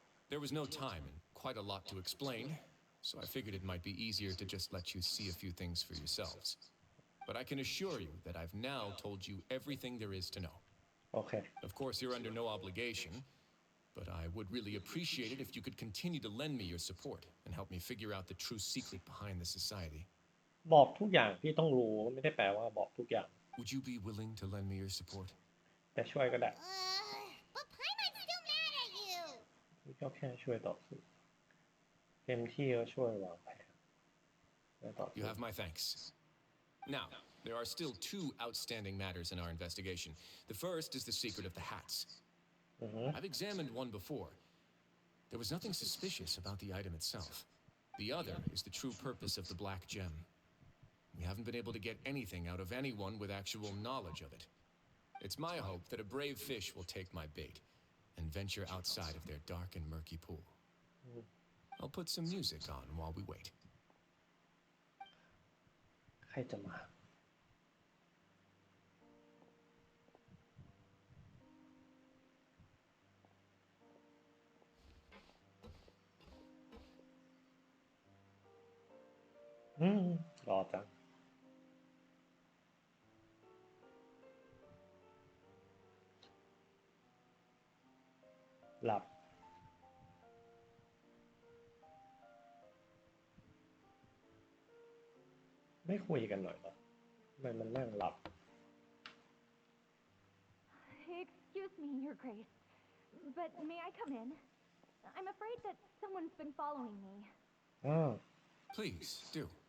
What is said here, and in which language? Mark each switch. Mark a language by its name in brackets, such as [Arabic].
[English] There was no time and quite a lot to explain, so I figured it might be easier to just let you see a few things for yourselves. But I can assure you that I've now told you everything there is to know. Okay. Of course, you're under no obligation, but I would really appreciate it if you could continue to lend me your support and help me figure out the true secret behind the society. [Thai] บอกทุกอย่างที่ต้องรู้ไม่ได้แปลว่าบอกทุกอย่าง [English] Would you be willing to lend me your support? [Thai] แต่ช่วยก็ได้ [English] But Paimon's still mad at you! [Thai] ก็แค่ช่วยต่อสู้ เต็มที่ก็ช่วยวางแผน [English] You have my thanks. Now, there are still two outstanding matters in our investigation. The first is the secret of the hats. I've examined one before. There was nothing suspicious about the item itself. The other is the true purpose of the black gem. We haven't been able to get anything out of anyone with actual knowledge of it. It's my hope that a brave fish will take my bait and venture outside of their dark and murky pool. I'll put some music on while we wait. [Thai] ใครจะมารอจัง หลับไม่คุยกันหน่อยเหรอทำไมมันนั่งหลับ [English] Excuse me, Your Grace, but may I come in? I'm afraid that someone's been following me. Please, do.